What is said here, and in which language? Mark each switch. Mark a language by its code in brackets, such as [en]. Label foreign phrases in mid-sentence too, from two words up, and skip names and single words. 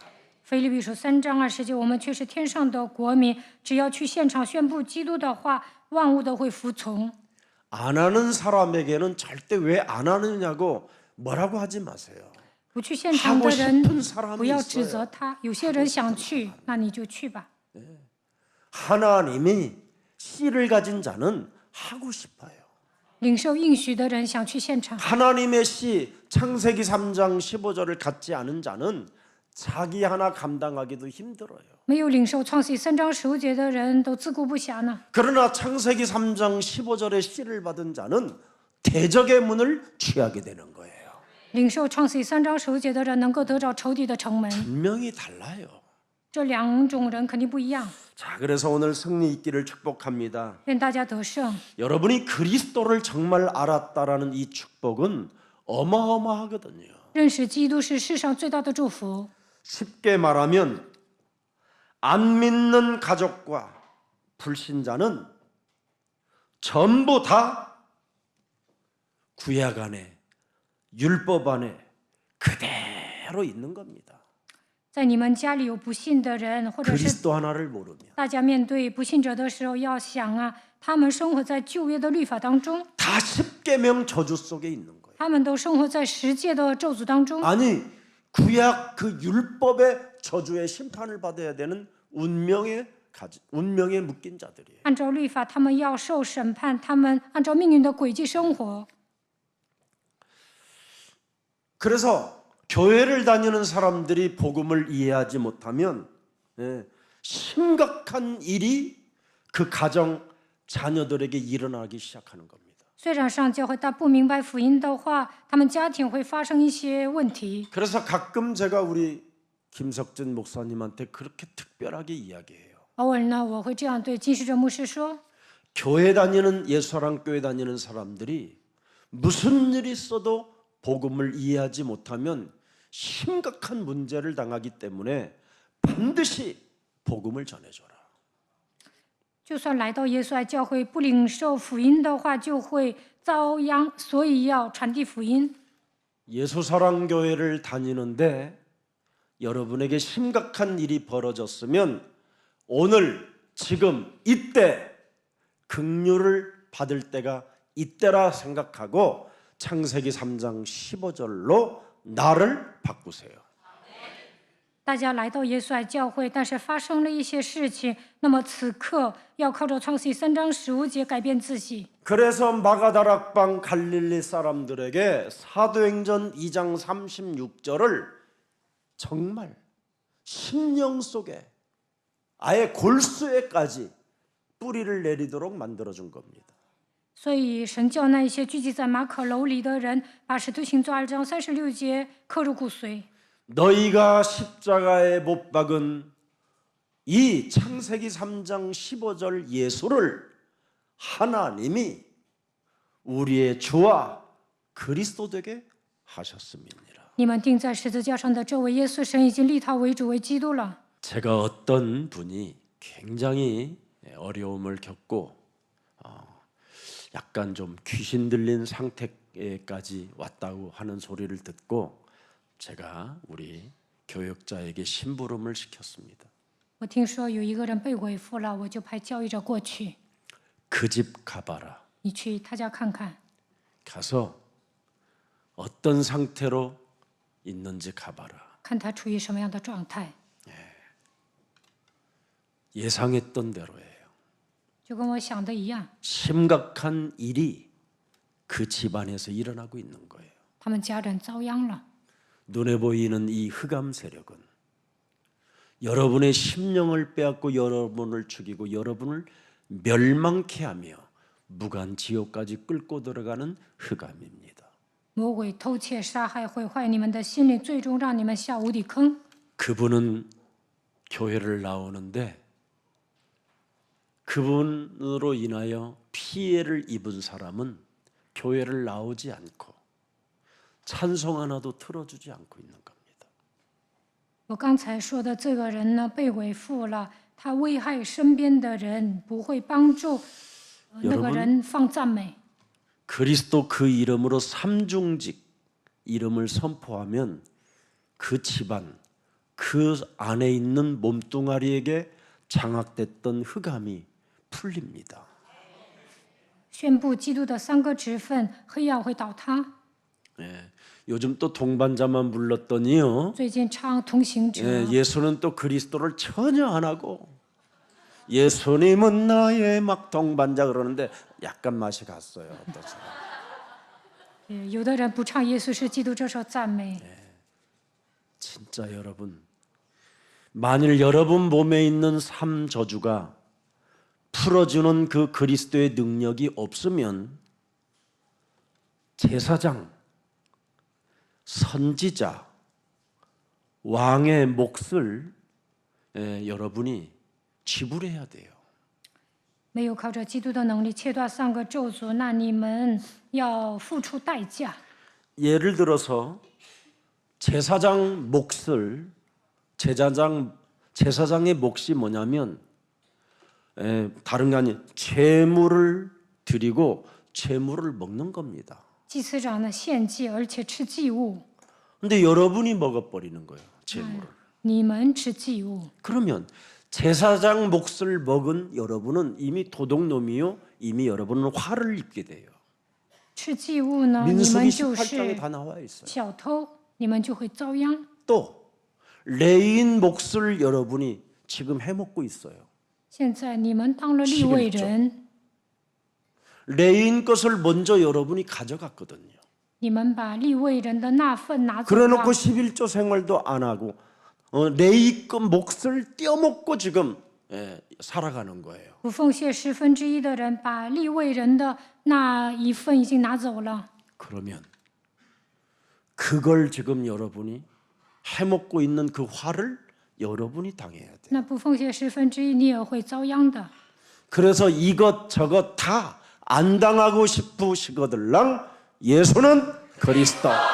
[zh] 腓立比书3章20节，我们却是天上的国民，只要去现场宣布基督的话，万物都会服从。 [ko] 안 하는 사람에게는 절대 왜 안 하느냐고 뭐라고 하지 마세요. [zh] 不去现场的人 [ko] 하고 싶은 사람이 [zh] 不要指 [ko] 있어요. [zh] 责他，有些人想去，那你就去吧。 [ko] 하나님이 씨를 가진 자는 하고 싶어요. [zh] 领受应许的人想去现场， [ko] 하나님의 씨 창세기 3장 15절을 갖지 않은 자는 자기 하나 감당하기도 힘들어요. [zh] 没有领受创世3章15节的人都自顾不暇呢。 [ko] 그러나 창세기 3장 15절의 씨를 받은 자는 대적의 문을 취하게 되는 거예요. [zh] 领受创世3章15节的人能够得着仇敌的城门， [ko] 분명히 달라요. [zh] 这两种人肯定不一样。 [ko] 자, 그래서 오늘 승리 있기를 축복합니다. [zh] 愿大家得胜。 [ko] 여러분이 그리스도를 정말 알았다라는 이 축복은 어마어마하거든요. [zh] 认识基督是世上最大的祝福。 [ko] 쉽게 말하면 안 믿는 가족과 불신자는 전부 다 구약 안에 율법 안에 그대로 있는 겁니다. [zh] 在你们家里有不信的人，或者是 [ko] 그리스도 하나를 모르면 [zh] 大家面对不信者的时候，要想啊，他们生活在旧约的律法当中， [ko] 다 십계명 저주 속에 있는 거예요. [zh] 他们都生活在十诫的咒诅当中。 [ko] 아니 구약 그 율법의 저주의 심판을 받아야 되는 운명에 묶인 자들이에요. [zh] 按照律法，他们要受审判，他们按照命运的轨迹生活。 [ko] 그래서 교회를 다니는 사람들이 복음을 이해하지 못하면 심각한 일이 그 가정 자녀들에게 일어나기 시작하는 겁니다. [zh] 虽然上教会，但不明白福音的话，他们家庭会发生一些问题。 [ko] 그래서 가끔 제가 우리 김석진 목사님한테 그렇게 특별하게 이야기해요. [zh] 偶尔呢，我会这样对金世哲牧师说： [ko] 교회 다니는 예수사랑 교회 다니는 사람들이 무슨 일이 있어도 복음을 이해하지 못하면 심각한 문제를 당하기 때문에 반드시 복음을 전해줘라. [zh] 就算来到耶稣爱教会不领受福音的话，就会遭殃，所以要传递福音。 [ko] 예수사랑교회를 다니는데 여러분에게 심각한 일이 벌어졌으면 오늘 지금 이때 긍휼을 받을 때가 이때라 생각하고 창세기 3장 15절로 나를 바꾸세요. [zh] 大家来到耶稣爱教会，但是发生了一些事情，那么此刻要靠着创世3章15节改变自己。 [ko] 그래서 마가다락방 갈릴리 사람들에게 사도행전 2장 36절을 정말 심령 속에 아예 골수에까지 뿌리를 내리도록 만들어준 겁니다. [zh] 所以神叫那一些聚集在马可楼里的人，把使徒行传2章36节刻入骨髓。 [ko] 너희가 십자가에 못 박은 이 창세기 3장 15절 예수를 하나님이 우리의 주와 그리스도 되게 하셨음이니라. [zh] 你们钉在十字架上的这位耶稣，神已经立他为主为基督了。 [ko] 제가 어떤 분이 굉장히 어려움을 겪고 약간 좀 귀신 들린 상태까지 왔다고 하는 소리를 듣고 제가 우리 교역자에게 심부름을 시켰습니다. [zh] 我听说有一个人被鬼附了，我就派教育者过去， [ko] 그 집 가봐라. [zh] 你去他家看看， [ko] 가서 어떤 상태로 있는지 가봐라. [zh] 看他处于什么样的状态。 [ko] 예상했던 대로예요. [zh] 就跟我想的一样， [ko] 심각한 일이 그 집안에서 일어나고 있는 거예요. [zh] 他们家人遭殃了。 [ko] 눈에 보이는 이 흑암 세력은 여러분의 심령을 빼앗고 여러분을 죽이고 여러분을 멸망케 하며 무간 지옥까지 끌고 들어가는 흑암입니다. [zh] 魔鬼偷窃、杀害、毁坏你们的心灵，最终让你们下无底坑。 [ko] 그분은 교회를 나오는데 그분으로 인하여 피해를 입은 사람은 교회를 나오지 않고 찬송 하나도 틀어주지 않고 있는 겁니다. [zh] 我刚才说的这个人呢，被鬼附了，他危害身边的人，不会帮助那个人放赞美。 [ko] 그리스도 그 이름으로 삼중직 이름을 선포하면 그 집안, 그 안에 있는 몸뚱아리에게 장악됐던 흑암이 풀립니다. [zh] 宣布基督的三个职分，黑暗会倒塌。 [ko] 예, 요즘 또 동반자만 불렀더니요. [zh] 最近唱同行者， [ko] 예, 예수는 또 그리스도를 전혀 안 하고 예수님은 나의 막 동반자 그러는데 약간 맛이 갔어요. 어떠세요? [zh] 有的人不唱耶稣是基督这首赞美。 [ko] 진짜 여러분, 만일 여러분 몸에 있는 삼 저주가 풀어주는 그 그리스도의 능력이 없으면 제사장, 선지자, 왕의 몫을 여러분이 지불해야 돼요. [zh] 没有靠着基督的能力切断三个咒诅，那你们要付出代价。 [ko] 예를 들어서 제사장 몫을 제사장의 몫이 뭐냐면 다른 게 아닌 제물을 드리고 제물을 먹는 겁니다. [zh] 祭司长呢献祭，而且吃祭物， [ko] 근데 여러분이 먹어버리는 거예요. 제물을. [zh] 你们吃祭物。 [ko] 그러면 제사장 몫을 먹은 여러분은 이미 도둑놈이요. 이미 여러분은 화를 입게 돼요. [zh] 吃祭物呢，你 [ko] 민수기 [zh] 们就 [ko] 18장에 [zh] 是 [ko] 다 나와 있어요. [zh] 小偷，你们就会遭殃。 [ko] 또 레인 몫을 여러분이 지금 해먹고 있어요. [zh] 现在你们当了利未人， [ko] 레인 것을 먼저 여러분이 가져갔거든요. [zh] 你们把利未人的那份拿走 [ko] 그래놓고 [zh] 了， [ko] 11조 생활도 안 하고 레이급 몫을 떼어먹고 지금 살아가는 거예요. [zh] 不奉献1/10的人，把利未人的那一份已经拿走了。 [ko] 그러면 그걸 지금 여러분이 해먹고 있는 그 화를 여러분이 당해야 돼요. [zh] 那不奉献1/10，你也会遭殃的。 [ko] 그래서 이것저것 다 안 당하고 싶으시거들랑 예수는 그리스도.